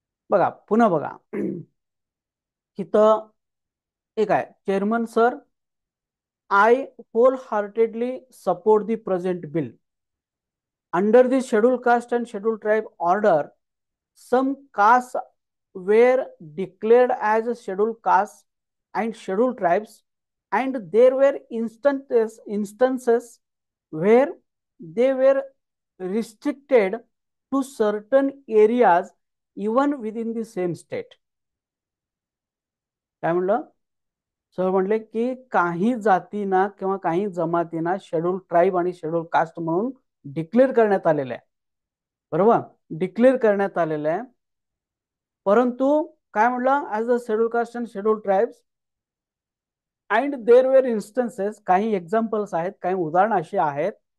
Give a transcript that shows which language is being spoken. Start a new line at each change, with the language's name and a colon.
Marathi: बघा पुन्हा बघा, इथं एक आहे,
English: Chairman sir, I wholeheartedly support the present bill under the schedule caste and schedule tribe order. Some caste were declared as scheduled castes and scheduled tribes, and there were instances where they were restricted to certain areas even within the same state.
Marathi: काय म्हणलं? Sir म्हणले की काही जातींना किंवा काही जमातींना schedule tribe आणि शेड्यूल कास्ट म्हणून डिक्लेअर करण्यात आलेलं आहे. बरोबर, डिक्लेअर करण्यात आलेलं आहे. परंतु काय म्हणलं,
English: as a schedule caste and schedule tribes and there were instances,
Marathi: काही एक्झाम्पल्स आहेत, काही उदाहरण अशी आहेत.